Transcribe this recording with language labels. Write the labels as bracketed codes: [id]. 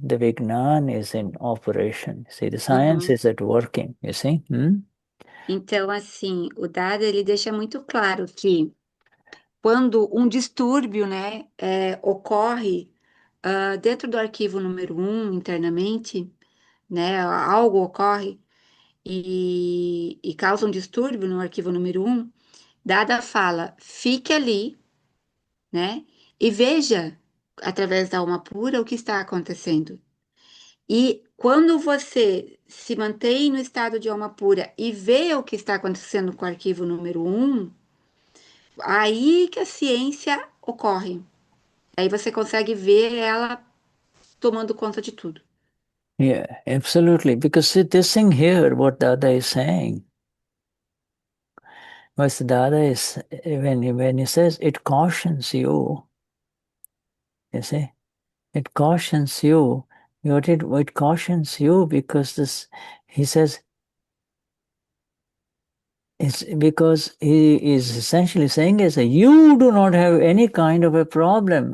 [en] The Vignan is in operation. See, the science is at working, you see? [pt] Então, assim, o Dada, ele deixa muito claro que quando um distúrbio, né, ocorre dentro do arquivo número 1, internamente, né, algo ocorre e causa um distúrbio no arquivo número 1, Dada fala, fique ali, né, e veja, através da alma pura, o que está acontecendo. E quando você se mantém no estado de alma pura e vê o que está acontecendo com o arquivo número 1, aí que a ciência ocorre. Aí você consegue ver ela tomando conta de tudo. [en] Yeah, absolutely. Because see, this thing here, what Dada is saying, what Dada is, when he says it cautions you see, it cautions you. It cautions you because this, he says, it's because he is essentially saying is that you do not have any kind of a problem.